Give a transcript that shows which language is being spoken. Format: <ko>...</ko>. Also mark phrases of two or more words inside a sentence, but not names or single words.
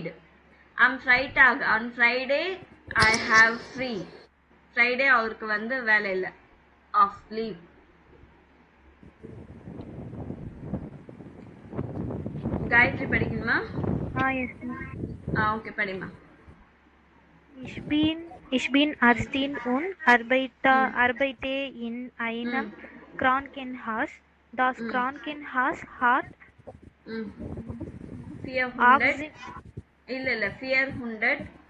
<de>Am Freitag.</de> <en>On Friday I have free.</en> <ta>Friday அவருக்கு வந்து வேலை இல்லை, ஆஃப் லீவ். காயத்ரி படிக்கணுமா?</ta> <en>yes ma'am.</en> <ta>ஓகே படிமா.</ta> <de>Ich bin Arstin und arbeite in einem Krankenhaus. Das Krankenhaus hat</de> <ta>400 இல்ல 400</ta>